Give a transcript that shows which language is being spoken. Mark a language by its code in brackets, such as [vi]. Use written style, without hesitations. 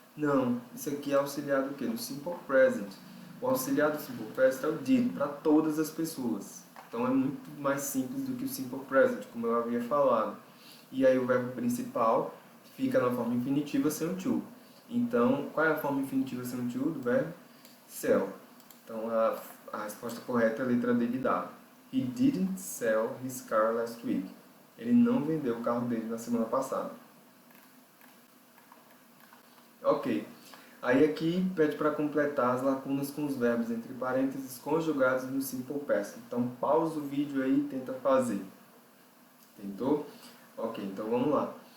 [pt] Não, isso aqui é auxiliar do quê? Do Simple Present. O auxiliar do Simple Past é o did, para todas as pessoas. Então é muito mais simples do que o Simple Present, como eu havia falado. E aí o verbo principal fica na forma infinitiva sem o to. Então, qual é a forma infinitiva sem o to do verbo? Sell. Então, a resposta correta é a letra D de dado. [en] He didn't sell his car last week. [pt] Ele não vendeu o carro dele na semana passada. Ok. Aí aqui pede para completar as lacunas com os verbos entre parênteses conjugados no Simple Past. Então, pausa o vídeo aí e tenta fazer. Tentou? Ok, então vamos lá.